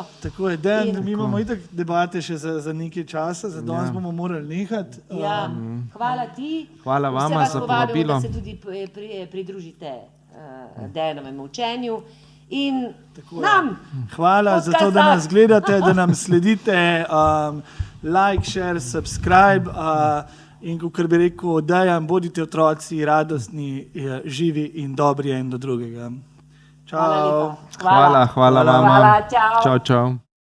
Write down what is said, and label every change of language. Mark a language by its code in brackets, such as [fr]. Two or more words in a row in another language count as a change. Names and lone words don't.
[sl] Tako je, mi imamo itak debate še za nekaj časa, za danes bomo morali nehati. Ja, hvala ti. Hvala vama za povabilo. Da se tudi pridružite Dejanovemu učenju in nam. Hvala za to, da nas gledate, da nam sledite, [en] like, share, subscribe [sl] in kot bi rekel Dejan, bodite otroci radostni, živi in dobri en do drugega. Čau. Hvala Hvala vama. Čau. Čau.